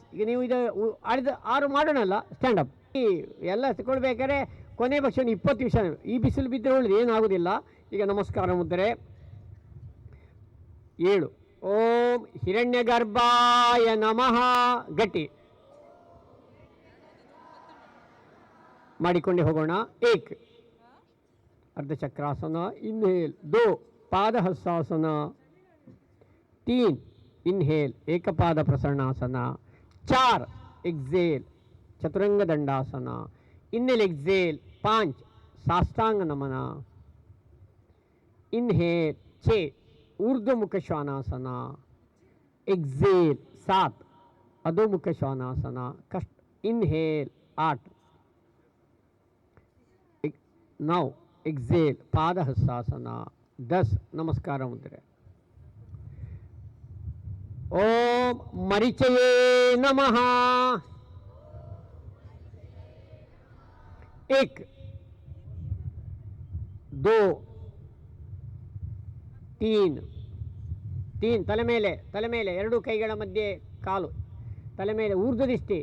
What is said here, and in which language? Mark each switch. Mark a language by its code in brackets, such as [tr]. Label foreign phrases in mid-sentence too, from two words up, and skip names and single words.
[kn] ಈಗ ನೀವು ಇದು ಆಡಿದ 6 ಮಾಡೋಣಲ್ಲ, ಸ್ಟ್ಯಾಂಡಪ್ ಈ ಎಲ್ಲ ತಗೊಳ್ಬೇಕಾದ್ರೆ ಕೊನೆ ಪಕ್ಷ 20 ನಿಮಿಷ. ಈ ಬಿಸಿಲು ಬಿದ್ದರೆ ಒಳ್ಳೆದು, ಏನಾಗೋದಿಲ್ಲ. ಈಗ ನಮಸ್ಕಾರ ಮುದ್ರೆ 7 [sa] ಓಂ ಹಿರಣ್ಯಗರ್ಭಾಯ ನಮಃ. [kn] ಗಟ್ಟಿ ಮಾಡಿಕೊಂಡೆ ಹೋಗೋಣ. [sa] ಏಕ್ अर्धचक्रासन, इनहेल 2 पादहस्तासन, 3 इनहेल एक पाद प्रसरणासन, 4 एक्सेल चतुरंग दंडासन, [en] inhale exhale [sa] 5 साष्टांग नमन, इनहेल 6 ऊर्ध्वमुख श्वानासन, एक्सेल 7 अधोमुख श्वानासन, कष्ट इनहेल 8 9 एक्सेल पादहस्तासन, 10 नमस्कार मुद्रे. ओम मरीचये नमः. [kn] 1 2 3 ತಲೆ ಮೇಲೆ ಎರಡು ಕೈಗಳ ಮಧ್ಯೆ ಕಾಲು, ತಲೆ ಮೇಲೆ ಊರ್ಧ್ವ ದೃಷ್ಟಿ.